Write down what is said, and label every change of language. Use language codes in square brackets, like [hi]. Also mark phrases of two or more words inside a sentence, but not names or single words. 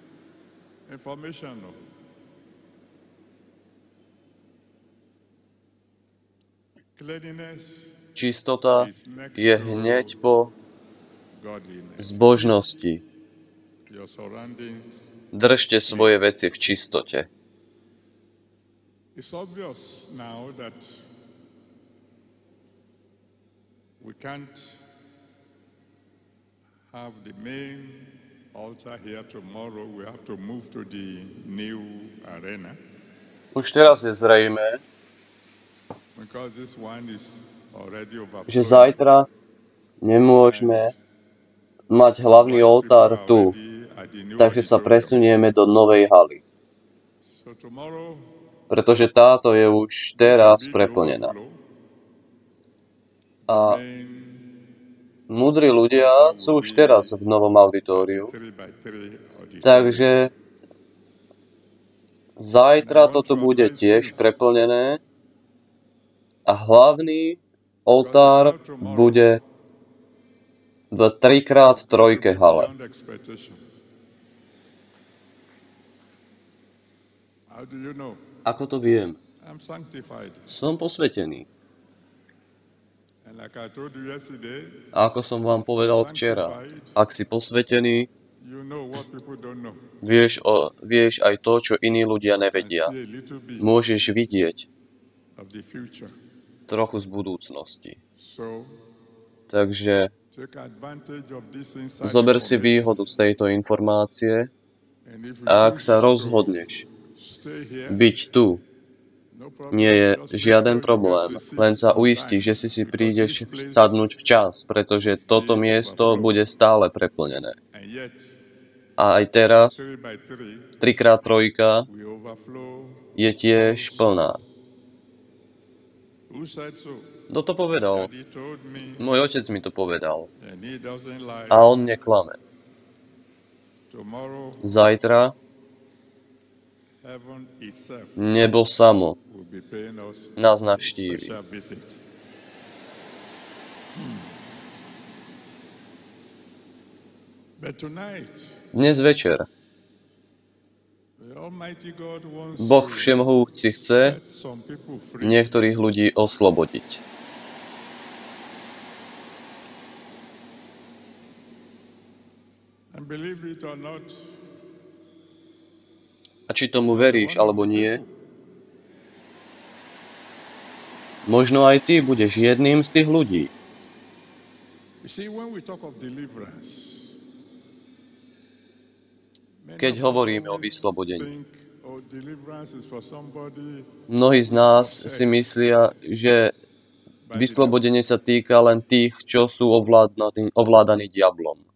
[sk] Čistota je hneď po zbožnosti. Držte svoje veci v čistote. [en] We can't have the main altar here tomorrow. We have to move to the new arena. [sk] Už teraz je zrejmé, [en] Because this one is already [sk] že [en] overflowing. [sk] zajtra nemôžeme mať hlavný oltár tu, takže sa presunieme do novej haly. [en] So tomorrow, [sk] Pretože táto je už teraz preplnená. A múdri ľudia sú už teraz v novom auditóriu, [en] 3x3 auditorium. [sk] takže zajtra toto bude tiež preplnené a hlavný oltár bude v 3x3 hale. [en] Beyond expectations. How do you know? [sk] Ako to viem? [en] I'm sanctified. [sk] Som posvetený. [en] And like I told you yesterday, [sk] A ako som vám povedal včera, ak si posvetený, [en] you know what people don't know. [sk] vieš aj to, čo iní ľudia [en] And [sk] nevedia. [en] see a little bit [sk] Môžeš vidieť [en] of the future. [sk] trochu z budúcnosti. [en] So [sk] Takže [en] take advantage of this inside [sk] zober si [en] information. [sk] výhodu z tejto informácie [en] And if you [sk] a ak [en] choose [sk] sa [en] to [sk] rozhodneš [en] stay here, [sk] byť tu, [en] no problem. [sk] nie je [en] Just make [sk] žiaden [en] sure you [sk] problém, [en] get to sit [sk] len sa [en] on [sk] uistí, [en] time. [sk] že si [en] Because [sk] prídeš [en] this place [sk] sadnúť včas, pretože toto miesto bude stále preplnené. [en] and yet [sk] A aj teraz [en] 3x3 [sk] 3x3 [en] we overflow. [sk] je tiež plná. [en] Who said so? [sk] Kto to povedal? [en] Daddy told me, [sk] Môj otec mi to povedal. [en] and he doesn't lie. [sk] A on neklame. [en] Tomorrow, [sk] Zajtra [en] heaven itself [sk] nebo samo [en] will be paying us [sk] nás [en] a [sk] navštívi. [en] special visit. But tonight, [sk] Dnes večer [en] the Almighty God wants [sk] Boh [en] to [sk] Všemohúci chce [en] set some people free. [sk] niektorých ľudí oslobodiť. [en] And believe it or not, [sk] A či tomu veríš, alebo nie, možno aj ty budeš jedným z tých ľudí. Keď hovoríme o vyslobodení, mnohí z nás si myslia, že vyslobodenie sa týka len tých, čo sú ovládaní diablom.